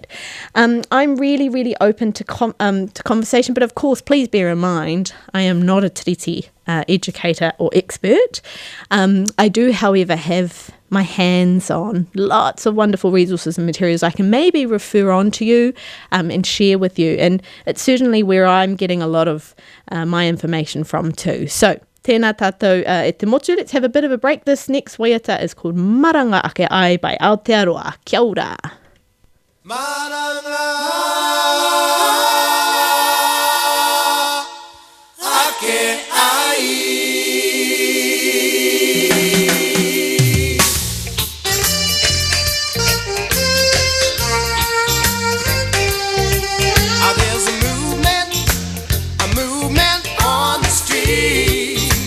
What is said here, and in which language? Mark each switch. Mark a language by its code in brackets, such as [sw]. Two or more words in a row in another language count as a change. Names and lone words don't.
[en] I'm really, really open to conversation, but of course, please bear in mind, I am not a tiriti educator or expert. I do, however, have my hands on lots of wonderful resources and materials I can maybe refer on to you and share with you. And it's certainly where I'm getting a lot of my information from too. So, [mi] tēnā tātou e te motu. [en] Let's have a bit of a break. This next waiata is called Maranga Ake Ai by Aotearoa. [mi] Kia ora. [en] Maranga Ake Ai. There's a movement on the street.